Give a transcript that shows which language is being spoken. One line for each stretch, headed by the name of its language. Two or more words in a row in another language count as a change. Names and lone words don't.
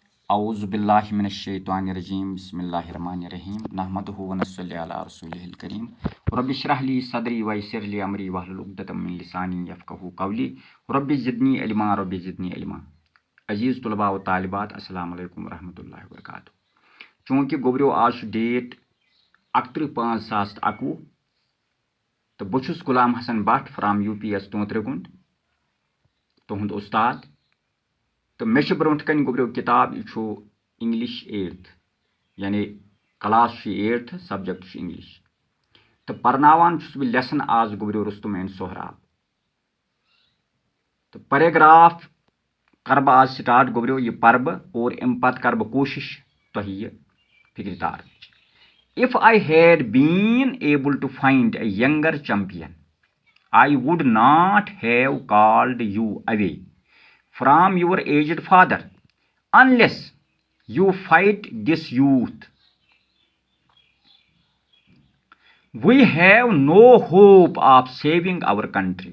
Arabic: أعوذ بالله من الشيطان الرجيم بسم الله الرحمن الرحيم نحمده ونصلي على رسوله الكريم رب اشرح لي صدري ويسر لي أمري واحلل عقدة من لساني يفقهوا قولي رب زدني علما. عزيز طلبة وطالبات السلام عليكم ورحمة الله وبركاته.
Kashmiri: चूँकि गोबरियो आज डेट 31/5/2021 तो बह छुस गुलाम हसन भट्ट फ्राम UPS तोंत्रेगुंड तुहद उस्ताद। तो मे ब्रोट कन गोबरियो किताब यह इंग्लिश 8th यानी
English: class 8th subject English
Kashmiri: तो परनावान बह लेसन आज गोबरियो रुस्तुम एंड सोहराब। तो पैराग्राफ कर बह आज स्टार्ट गोबरियो यह पर बह और अम पत कर बह कोशिश तुह यह फिक्र तार।
English: If I had been able to find a younger champion, I would not have called you away from your aged father unless you fight this youth. We have no hope of saving our country.